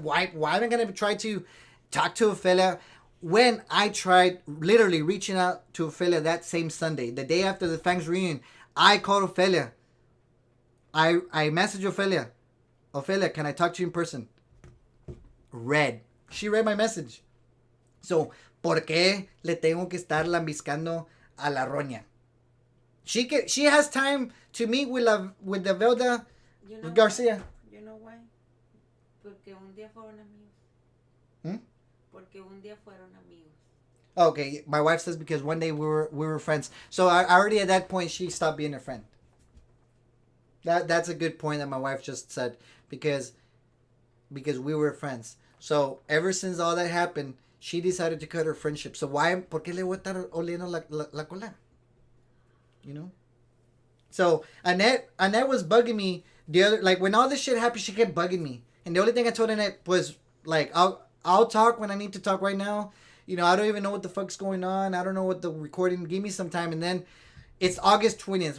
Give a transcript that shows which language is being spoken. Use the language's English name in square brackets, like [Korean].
[English] Why am I gonna try to talk to Ofelia when I tried literally reaching out to Ofelia that same Sunday, the day after the Fangs reunion? I called Ofelia. I messaged Ofelia. Ofelia, can I talk to you in person? Read. She read my message. [Spanish] So, ¿por qué le tengo que estar lambiscando a la roña? [English] She has time to meet with the Velda You know Garcia. why? You know why? [Spanish] Porque un día fueron amigos. Hmm? Porque un día fueron amigos. [English] Okay, my wife says because one day we were friends. So I already at that point she stopped being a friend. That's a good point that my wife just said because we were friends. So ever since all that happened, she decided to cut her friendship. So why? [Spanish] ¿Por qué le voy a estar oliendo la cola? [English] You know. So Annette was bugging me the other, like when all this shit happened, she kept bugging me, and the only thing I told Annette was like, I'll talk when I need to talk right now. You know, I don't even know what the fuck's going on. I don't know what the recording. Give me some time, and then it's August 20th.